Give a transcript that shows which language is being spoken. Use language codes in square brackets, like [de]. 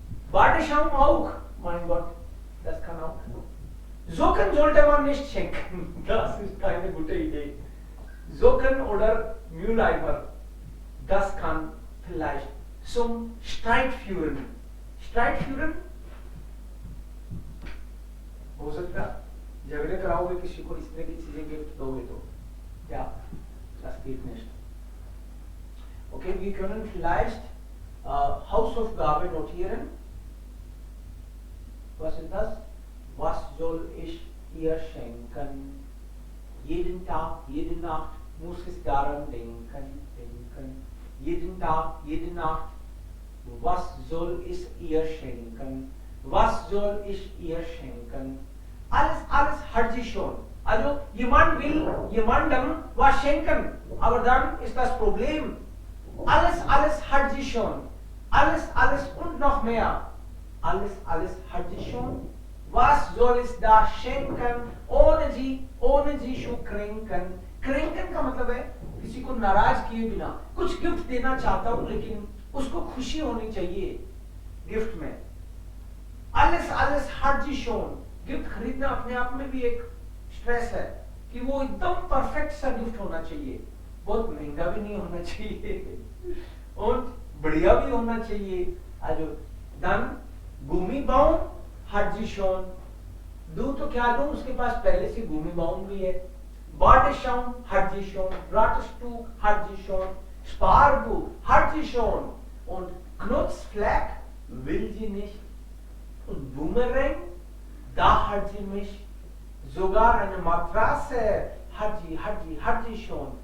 [de] Badeschaum auch, mein Gott, das kann auch. Socken sollte man nicht schenken, das ist keine gute Idee. Socken oder Mülleimer, das kann vielleicht zum Streit führen. Streit führen? [hi] हो सकता झगड़े कराओगे किसी को इस तरह की चीजें गिफ्ट दोगे तो [de] ja, das geht nicht. Okay, wir können vielleicht Hausaufgabe notieren. Was ist das? Was soll ich ihr schenken? Jeden Tag, jede Nacht muss ich daran denken. Jeden Tag, jede Nacht. Was soll ich ihr schenken? Was soll ich ihr schenken? Alles hat sie schon. Also jemand will jemandem was schenken, aber dann ist das Problem. Alles hat sie schon. Alles und noch mehr. Alles hat sie schon. Was soll ich da schenken, ohne sie zu kränken? [hi] kränken का मतलब है किसी को नाराज किए बिना कुछ gift देना चाहता हूं, लेकिन उसको खुशी होनी चाहिए गिफ्ट में. [de] alles hat sie schon. [hi] Gift खरीदना अपने आप में भी एक स्ट्रेस है कि वो एकदम परफेक्ट सा गिफ्ट होना चाहिए, बहुत महंगा भी नहीं होना चाहिए और बढ़िया भी होना चाहिए. [de] Also dann Gummibaum hat sie schon. [hi] दूं तो क्या दूं, उसके पास पहले से Gummibaum भी है. [de] Badeschaum hat sie schon. Rattestuch hat sie schon. Sparbuch hat sie schon. Und Knutzfleck will sie nicht. Und Boomerang, da hat sie mich. Sogar eine Matratze hat sie schon.